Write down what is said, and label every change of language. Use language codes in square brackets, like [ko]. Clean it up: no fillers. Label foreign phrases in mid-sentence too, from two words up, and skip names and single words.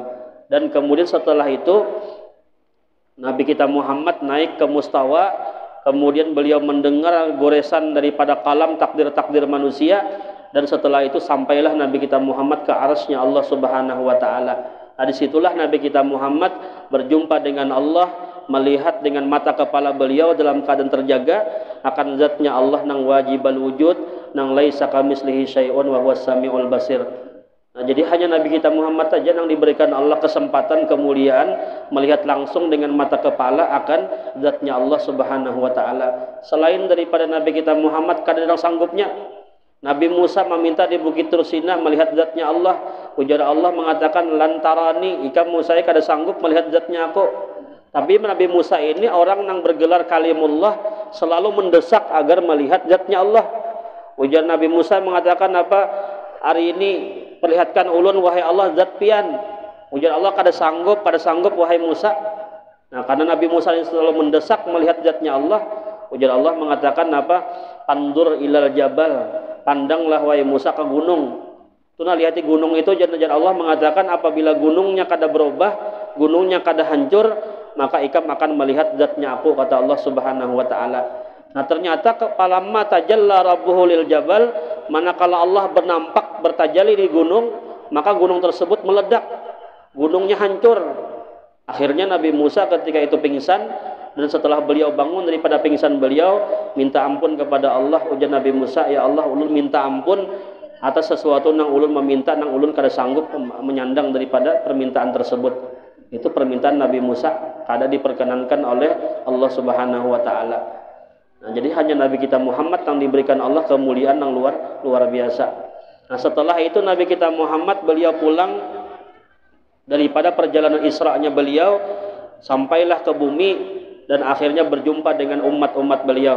[id] Dan kemudian setelah itu Nabi kita Muhammad naik ke mustawa, kemudian beliau mendengar goresan daripada kalam takdir-takdir manusia, dan setelah itu sampailah Nabi kita Muhammad ke arasnya Allah [ar] سبحانه وتعالى. [id] Nah, disitulah Nabi kita Muhammad berjumpa dengan Allah, melihat dengan mata kepala beliau dalam keadaan terjaga akan zatnya Allah nang [ar] واجب الوجود, [id] nang [ar] ليس كمثله شيء وهو السميع البصير. [id] Nah, jadi hanya Nabi kita Muhammad saja yang diberikan Allah kesempatan kemuliaan melihat langsung dengan mata kepala akan zatnya Allah [ar] سبحانه وتعالى. [id] Selain daripada Nabi kita Muhammad kadang sanggupnya. Nabi Musa meminta di Bukit Tursina melihat zatnya Allah. [bjn] Ujar Allah mengatakan lantarani, ika Musa kada sanggup melihat zatnya aku. [id] Tapi Nabi Musa ini orang yang bergelar kalimullah, selalu mendesak agar melihat zatnya Allah. [bjn] Ujar Nabi Musa mengatakan apa? Hari ini perlihatkan ulun wahai Allah zat pian. Ujar Allah kada sanggup wahai Musa. Nah, karena Nabi Musa ini selalu mendesak melihat zatnya Allah, ujar Allah mengatakan apa? [ar] انظر إلى الجبل, [id] pandanglah wahai Musa ke gunung. [bjn] Tuna lihati gunung itu, jangan Allah mengatakan apabila gunungnya kada berubah, gunungnya kada hancur, maka ikam akan melihat zatnya aku, kata Allah [ar] سبحانه وتعالى. [id] Nah, ternyata [ar] فلما تجلى ربه للجبل, [id] manakala Allah bertajalli di gunung, maka gunung tersebut meledak, gunungnya hancur. Akhirnya Nabi Musa ketika itu pingsan, dan setelah beliau bangun daripada pingsan beliau, minta ampun kepada Allah. [bjn] Ujar Nabi Musa, ya Allah, ulun minta ampun atas sesuatu yang ulun meminta, yang ulun kada sanggup menyandang daripada permintaan tersebut. [id] Itu permintaan Nabi Musa kada diperkenankan oleh Allah [ar] سبحانه وتعالى. [id] Nah, jadi hanya Nabi kita Muhammad yang diberikan Allah kemuliaan yang luar biasa. Nah, setelah itu Nabi kita Muhammad beliau pulang daripada perjalanan Isra-nya beliau, sampailah ke bumi dan akhirnya berjumpa dengan umat-umat beliau.